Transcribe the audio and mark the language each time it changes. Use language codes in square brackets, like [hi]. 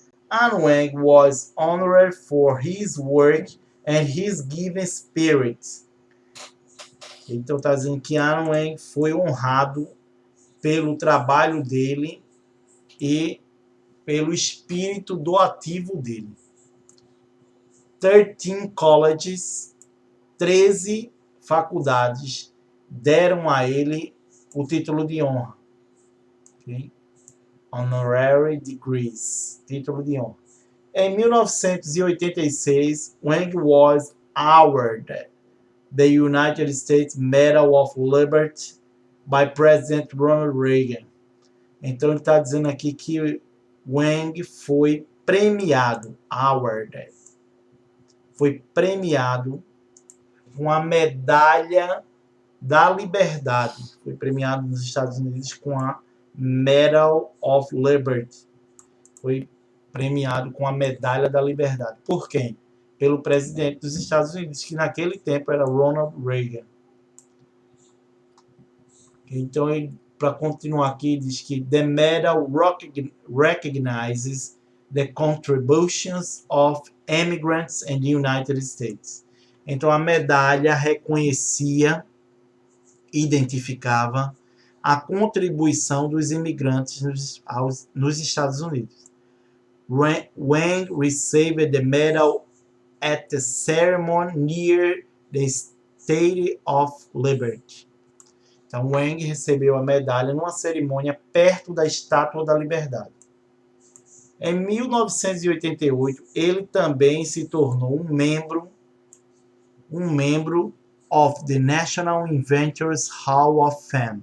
[en] An Wang was honored for his work and his giving spirit. [pt] Então está dizendo que An Wang foi honrado pelo trabalho dele e pelo espírito doativo dele. 13 colleges, 13 faculdades deram a ele o título de honra. Okay? [en] Honorary degrees, [pt] título de honra. Em 1986, [en] Wang was awarded the United States Medal of Liberty by President Ronald Reagan. [pt] Então ele está dizendo aqui que Wang foi premiado, awarded. Foi premiado com a medalha da liberdade. Foi premiado nos Estados Unidos com a [en] Medal of Liberty. [pt] Foi premiado com a Medalha da Liberdade. Por quem? Pelo presidente dos Estados Unidos, que naquele tempo era Ronald Reagan. Então, para continuar aqui, diz que [en] the medal recognizes the contributions of immigrants in the United States. [pt] Então, a medalha reconhecia, identificava a contribuição dos imigrantes nos Estados Unidos. [en] Wang received the medal at the ceremony near the Statue of Liberty. [pt] Então, Wang recebeu a medalha numa cerimônia perto da Estátua da Liberdade. Em 1988, ele também se tornou um membro [en] of the National Inventors Hall of Fame.